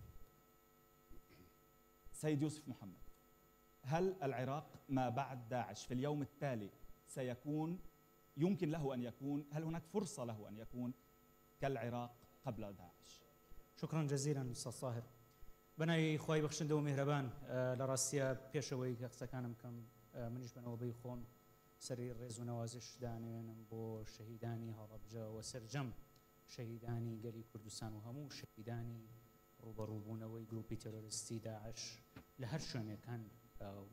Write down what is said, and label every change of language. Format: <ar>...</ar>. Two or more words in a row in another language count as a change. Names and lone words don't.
<ar>سيد يوسف محمد، هل العراق ما بعد داعش في اليوم التالي سيكون، يمكن له أن يكون، هل هناك فرصة له أن يكون كالعراق قبل داعش؟ شكرا جزيلا أستاذ طاهر.</ar> <ckb>بنای خوای بخشنده و مهربان، لراستیا پیشوی که قسەکانم کەم منیش بنەوەی خۆم سەری ڕێز و نەوازش دانێنم بۆ شەهیدانی هەڵەبجە و سەرجەم شەهیدانی گەلی کوردستان و هەموو شەهیدانی ڕوبەڕووبوونەوەی گروپی تەرۆریستی داعش لە هەر شوێنێکان، بە</ckb>